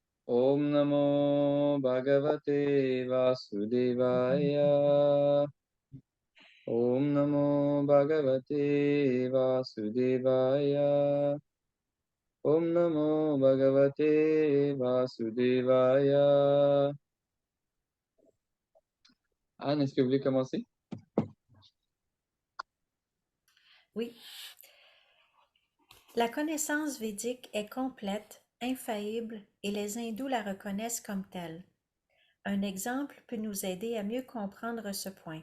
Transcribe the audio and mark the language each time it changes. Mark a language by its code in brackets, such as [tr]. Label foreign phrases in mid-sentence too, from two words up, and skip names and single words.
[sa] ॐ नमो भगवते वासुदेवाय. ॐ नमो भगवते वासुदेवाय. ॐ नमो भगवते वासुदेवाय. [fr] Anne, est-ce que vous voulez commencer? Oui. La connaissance védique est complète, infaillible, et les hindous la reconnaissent comme telle. Un exemple peut nous aider à mieux comprendre ce point.